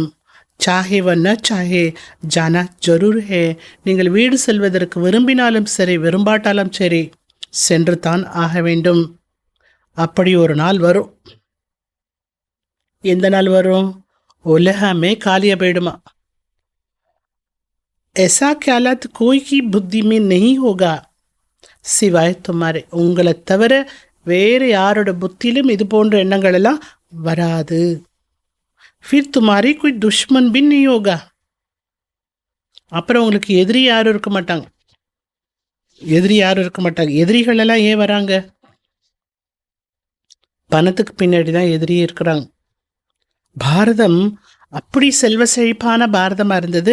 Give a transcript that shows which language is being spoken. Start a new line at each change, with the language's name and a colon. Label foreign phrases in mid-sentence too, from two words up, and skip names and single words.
Hindi: चाहे न चाहे जाना जरूर है.
Tamil: நீங்கள் வீடு செல்வதற்கு விரும்பினாலும் சரி, விரும்பாட்டாலும் சரி, சென்று தான் ஆக வேண்டும். அப்படி ஒரு நாள் வரும். எந்த நாள் வரும்? உலகமே காலியா போயிடுமா.
Hindi: ऐसा ख्यालात कोई की बुद्धि में नहीं होगा सिवाय तुम्हारे.
Tamil: உங்களை தவிர வேறு யாரோட புத்தியிலும் இது போன்ற எண்ணங்கள் எல்லாம் வராது.
Hindi: फिर तुम्हारी कोई दुश्मन भी नहीं होगा.
Tamil: அப்புறம் உங்களுக்கு எதிரி யாரும் இருக்க மாட்டாங்க. எதிரிகள் எல்லாம் ஏன் வராங்க? பணத்துக்கு பின்னாடி தான் எதிரியே இருக்கிறாங்க. பாரதம் அப்படி செல்வ செழிப்பான பாரதமாக இருந்தது.